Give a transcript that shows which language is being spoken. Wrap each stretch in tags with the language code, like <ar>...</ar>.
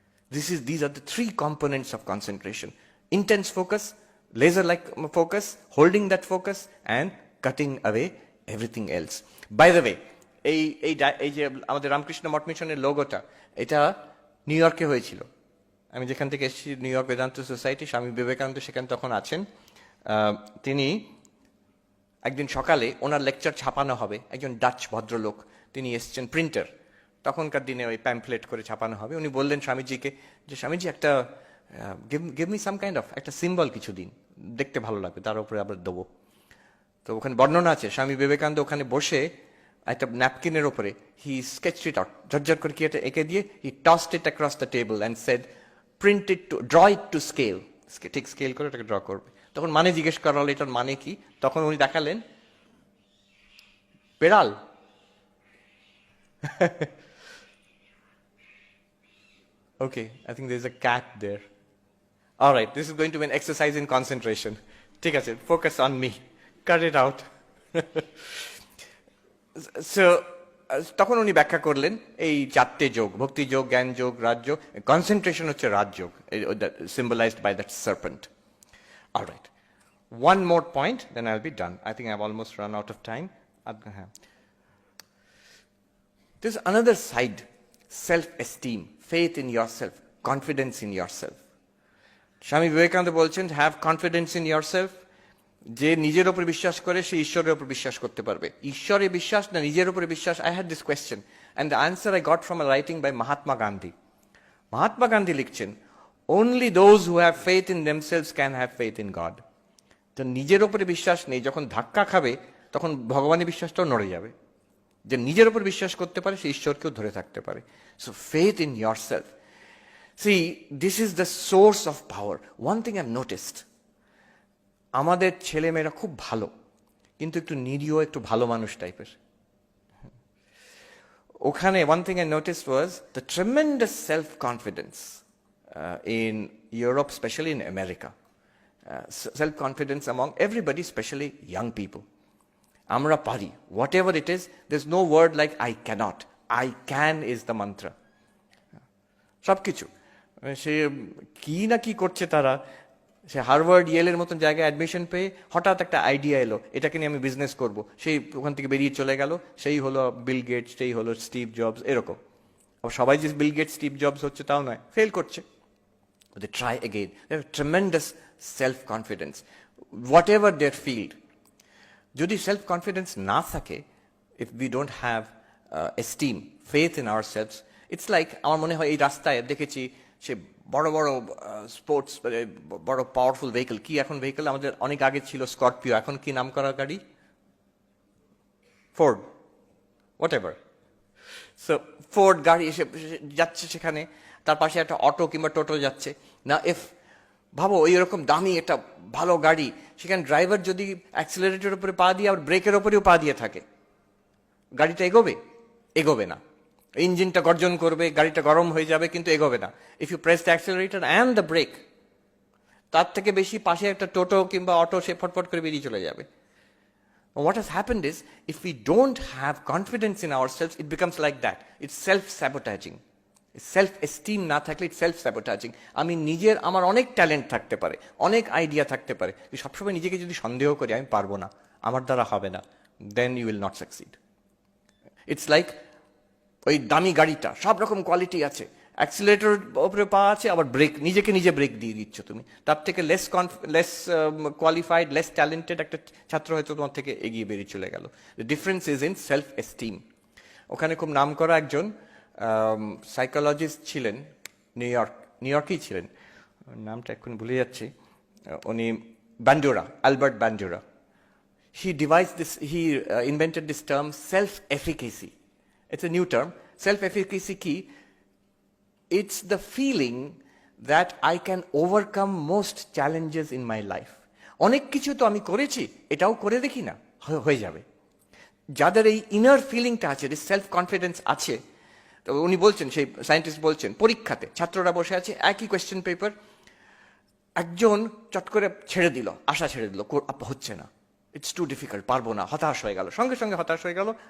<en>These are the three components of concentration: intense focus, laser-like focus, holding that focus, and cutting away everything else.</en> <bn>By the way, এই যে আমাদের রামকৃষ্ণ মঠ মিশনের লোগোটা, এটা new ইয়র্কে হয়েছিল। আমি যেখান থেকে এসেছি, new York Vedanta society, Swami Vivekananda সেখানে তখন আছেন। তিনি একদিন সকালে ওনার লেকচার ছাপানো হবে, একজন ডাচ ভদ্রলোক তিনি এসছেন, প্রিন্টার, তখনকার দিনে ওই প্যাম্পলেট করে ছাপানো হবে। উনি বললেন স্বামীজিকে যে স্বামীজি একটা give me some kind of একটা সিম্বল কিছু দিন, দেখতে ভালো লাগবে, তার উপরে আবার দেবো। তো ওখানে বর্ণনা আছে, স্বামী বিবেকানন্দ ওখানে বসে একটা ন্যাপকিনের ওপরে হি স্কেচড ইট আউট, ঝরঝর করে কি এটা এঁকে দিয়ে হি টসড ইট across the table and said print it two draw it to scale, ঠিক স্কেল করে এটাকে ড্র করবে। তখন মানে জিজ্ঞেস করা হলো এটার মানে কি, তখন উনি দেখালেন বেড়াল।</bn> <en>Okay, I think there's a cat there. All right, this is going to be an exercise in concentration. Take a second, focus on me. Cut it out.</en> <bn>So, তখন উনি ব্যাখ্যা করলেন এই চারটে যোগ, ভক্তি যোগ, জ্ঞান যোগ, রাজযোগ। কনসেন্ট্রেশন হচ্ছে Rajyoga, symbolized by that serpent. All right.</bn> <en>One more point, then I'll be done. I think I've almost run out of time. There's another side, self-esteem, faith in yourself, confidence in yourself.</en> <bn>Swami Vivekananda বলছেন, have confidence in yourself. যে নিজের উপর বিশ্বাস করে সে ঈশ্বরের উপর বিশ্বাস করতে পারবে। ঈশ্বরে বিশ্বাস না নিজের উপরে বিশ্বাস?</bn> <en>I had this question and the answer I got from a writing by Mahatma Gandhi. Mahatma Gandhi লিখছেন, only those who have faith in themselves can have faith in God.</en> <bn>তো নিজের উপরে বিশ্বাস নেই, যখন ধাক্কা খাবে তখন ভগবানের বিশ্বাসটাও নড়ে যাবে। যে নিজের উপর বিশ্বাস করতে পারে সে ঈশ্বরকেও ধরে থাকতে পারে। So faith in yourself.</bn> <en>See, this is the source of power.</en> <bn>One thing I've noticed, আমাদের ছেলেমেয়েরা খুব ভালো, কিন্তু একটু নিরীহ, একটু ভালো মানুষ টাইপের।</bn> <en>ওখানে one thing I noticed was the tremendous self-confidence in Europe, especially in America. Self-confidence among everybody, especially young people. আমরা পারি, whatever it is, there's no word like I cannot. I can is the mantra.</en> <bn>সবকিছু সে কি না কি করছে তারা, সে Harvard ইয়েলের মতন জায়গায় অ্যাডমিশন পেয়ে হঠাৎ একটা আইডিয়া এলো, এটাকে নিয়ে আমি বিজনেস করব, সেই ওখান থেকে বেরিয়ে চলে গেল, সেই হলো বিল গেটস, সেই হলো স্টিভ জবস, এরকম। আর সবাই যে বিল গেটস স্টিভ জবস হচ্ছে তাও নয়, ফেল করছে।</bn> <en>They try again. They have tremendous self-confidence, whatever their field.</en> <bn>যদি সেলফ কনফিডেন্স না থাকে, if we don't have esteem, faith in ourselves, it's like, আমার মনে হয় এই রাস্তায় দেখেছি সে বড় বড় স্পোর্টস, বড় পাওয়ারফুল ভেহিকল, কি এখন ভেহিকল আমাদের অনেক আগে ছিল স্করপিও, এখন কি নাম করা গাড়ি, Ford, what ever. So Ford গাড়ি এসে যাচ্ছে সেখানে, তার পাশে একটা অটো কিংবা টোটো যাচ্ছে না। ইফ ভাবো এইরকম দামি একটা ভালো গাড়ি, সেখানে ড্রাইভার যদি অ্যাক্সিলারেটরের উপরে পা দিয়ে আর ব্রেকের ওপরেও পা দিয়ে থাকে, গাড়িটা এগোবে? এগোবে না। ইঞ্জিনটা গর্জন করবে, গাড়িটা গরম হয়ে যাবে, কিন্তু এগোবে না। If you press the accelerator and the break, তার থেকে বেশি পাশে একটা টোটো কিংবা অটো সে ফটফট করে বেরিয়ে চলে যাবে।</bn> <en>What has happened is, if we don't have confidence in ourselves, it becomes like that. It's self-sabotaging.</en> <bn>Self esteem না থাকলে ইটস সেলফ স্যাবোটাজিং। আমি নিজের, আমার অনেক ট্যালেন্ট থাকতে পারে, অনেক আইডিয়া থাকতে পারে, সবসময় নিজেকে যদি সন্দেহ করি আমি পারবো না, আমার দ্বারা হবে না, দেন you will not succeed. It's like ওই দামি গাড়িটা, সব রকম কোয়ালিটি আছে, অ্যাক্সিলারেটর ওপরে পা আছে, আবার ব্রেক, নিজেকে নিজে ব্রেক দিয়ে দিচ্ছ তুমি, তার থেকে লেস কোয়ালিফাইড, লেস ট্যালেন্টেড একটা ছাত্র হয়তো তোমার থেকে এগিয়ে বেরিয়ে চলে গেল। The difference is in self esteem. ওখানে খুব নাম করা একজন সাইকোলজিস্ট ছিলেন, নিউ ইয়র্কেই ছিলেন, নামটা এখন ভুলে যাচ্ছি, উনি বান্ডুরা, Albert বান্ডুরা।</bn> <en>he invented this term self-efficacy. It's a new term. Self-efficacy কি? it's the feeling that I can overcome most challenges in my life.</en> <bn>অনেক কিছু তো আমি করেছি, এটাও করে দেখি না, হয়ে যাবে। যাদের এই ইনার ফিলিংটা আছে, সেলফ কনফিডেন্স আছে, তো উনি বলছেন, সেই সায়েন্টিস্ট বলছেন, পরীক্ষাতে ছাত্ররা বসে আছে, একই কোয়েশ্চেন পেপার, একজন চট করে ছেড়ে দিল, আশা ছেড়ে দিল, হচ্ছে না, ইটস টু ডিফিকাল্ট, পারবো না, হতাশ হয়ে গেল, সঙ্গে সঙ্গে হতাশ হয়ে গেল।</bn>